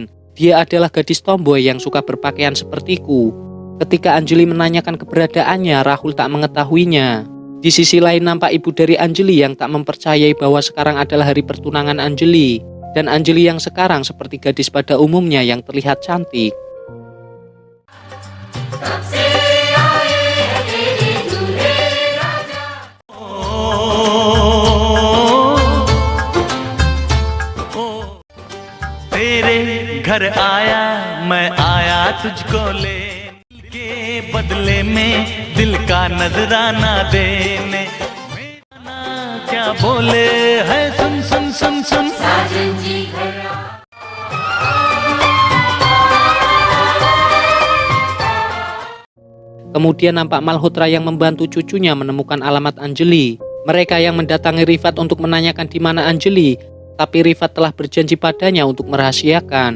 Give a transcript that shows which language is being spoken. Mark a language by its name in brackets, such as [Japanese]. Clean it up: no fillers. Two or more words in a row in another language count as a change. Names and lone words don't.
[Indonesian] Dia adalah gadis tomboy yang suka berpakaian sepertiku. Ketika Anjali menanyakan keberadaannya, Rahul tak mengetahuinya. Di sisi lain nampak ibu dari Anjali yang tak mempercayai bahwa sekarang adalah hari pertunangan Anjali. Dan Anjali yang sekarang seperti gadis pada umumnya yang terlihat cantik. [Hindi] तेरे घर आया मैं आया तुझको ले के बदले में दिल का नजराना देने मेरा क्या बोले है सुन सुन सुन सुन साजन जी [Indonesian] Kemudian nampak Malhotra yang membantu cucunya menemukan alamat Anjali. Mereka yang mendatangi Rifat untuk menanyakan di mana Anjali, tapi Rifat telah berjanji padanya untuk merahasiakan.